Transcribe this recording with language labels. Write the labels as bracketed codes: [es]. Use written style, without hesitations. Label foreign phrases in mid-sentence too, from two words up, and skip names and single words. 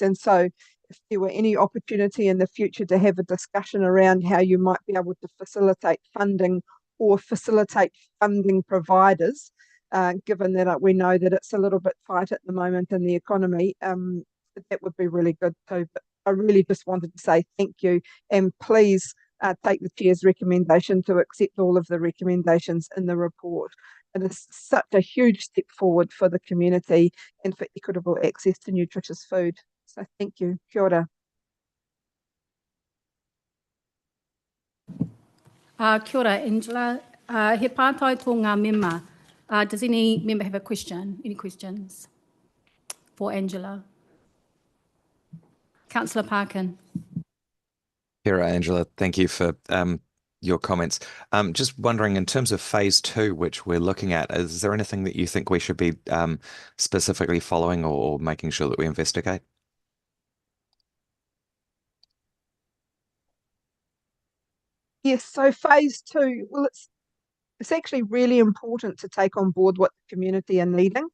[en] And so if there were any opportunity in the future to have a discussion around how you might be able to facilitate funding or facilitate funding providers, given that we know that it's a little bit tight at the moment in the economy, that would be really good too. But I really just wanted to say thank you, and please take the Chair's recommendation to accept all of the recommendations in the report. It is such a huge step forward for the community and for equitable access to nutritious food. So thank you. [mi] Kia ora. Kia ora, Angela. He pātai tō ngā mema. [en] Does any member have a question? Any questions for Angela? Councillor Parkin. [mi] Kia ora, Angela. [en] Thank you for your comments. Just wondering, in terms of phase 2, which we're looking at, is there anything that you think we should be specifically following or making sure that we investigate? Yes, so phase 2, well, it's actually really important to take on board what the community are needing.